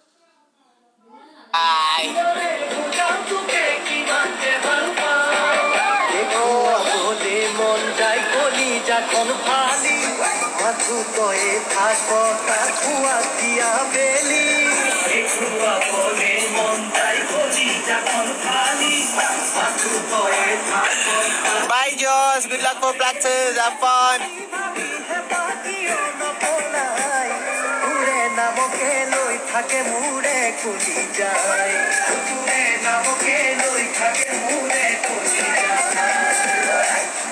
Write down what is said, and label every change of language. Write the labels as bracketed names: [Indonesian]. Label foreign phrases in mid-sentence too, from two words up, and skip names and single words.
[Assamese] বুজাও তোকে কিমান যে ভাল পাওঁ দেখুৱাবলে মন যায় কলিজাখন ফালি মাথো তয়ে থাক তাক খোৱা দিয়া বেলি দেখুৱাবলে মন যায় কলিজাখন ফালি মাথো তয়ে থাক [English] Bye, Josh. Good luck for practice. Have fun. [Assamese] নামকে লৈ থাকে মোৰে কলি যায় তোৰে নামকে লৈ থাকে মোৰে কলি যায়